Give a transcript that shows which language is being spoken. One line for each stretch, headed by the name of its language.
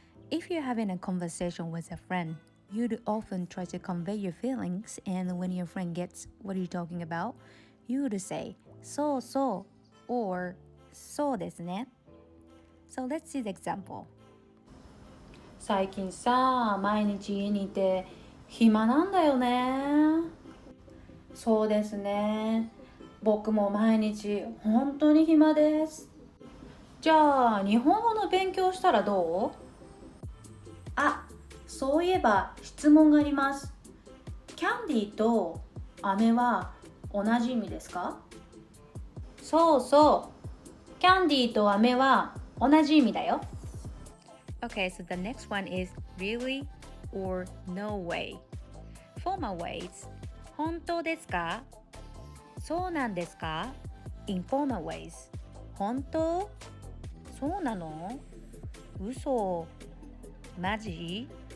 English: If you're having a conversation with a friend, you'd often try to convey your feelings, and when your friend gets what you're talking about, you would say
Japanese: そうそう
English: or
Japanese: そうですね.
English: So let's see the example.
Japanese: 最近さ、毎日家にいて暇なんだよね。そうですね。僕も毎日本当に暇です。じゃあ日本語の勉強したらどう？あ、そういえば質問があります。キャンディーと飴は同じ意味ですか？そうそう。キャンディーと飴は同じ意味だよ。
English: Okay, so the next one is really or no way. Formal ways.
Japanese: 本当ですか？そうなんですか？
English: Informal ways.
Japanese: 本当？そうなの？嘘？マジ？